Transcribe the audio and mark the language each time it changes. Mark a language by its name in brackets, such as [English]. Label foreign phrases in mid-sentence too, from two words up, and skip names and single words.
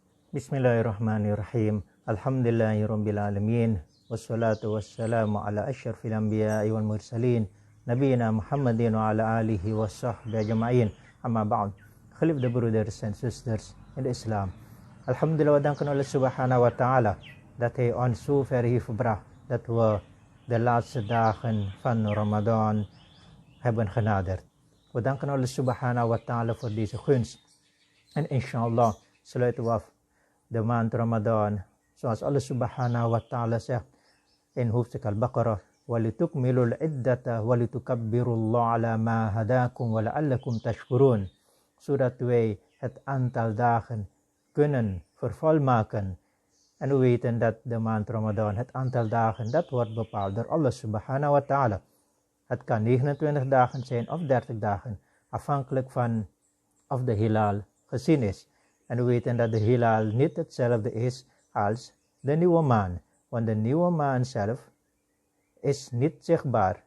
[Arabic] بسم الله الرحمن الرحيم. الحمد لله رب العالمين. والصلاة والسلام على أشرف الأنبياء والمرسلين. نبينا محمد وعلى آله وصحبه أجمعين. أما بعد. [Dutch] Geliefde broeders en zusters in de islam. Alhamdulillah, we danken Allah [Arabic] سبحانه وتعالى [Dutch] dat hij ons zo ver heeft gebracht dat we de laatste dagen van Ramadan hebben genaderd. We danken Allah [Arabic] سبحانه وتعالى [Dutch] voor deze gunst. En inshallah sluiten we af de maand Ramadan zoals Allah [Arabic] سبحانه وتعالى [Dutch] zegt in hoofdstuk Al-Baqarah: [Arabic] وَلِتُكْمِلُوا الْعِدَّةَ وَلِتُكَبِّرُوا اللَّهَ عَلَى مَا هَدَاكُمْ وَلَعَلَّكُمْ تَشْكُرُونَ, [Dutch] zodat wij het aantal dagen kunnen vervolmaken. En we weten dat de maand Ramadan, het aantal dagen, dat wordt bepaald door Allah [Arabic] سبحانه وتعالى. [Dutch] Het kan 29 dagen zijn of 30 dagen, afhankelijk van of de hilal gezien is. En we weten dat de hilal niet hetzelfde is als de nieuwe maan. Want de nieuwe maan zelf is niet zichtbaar.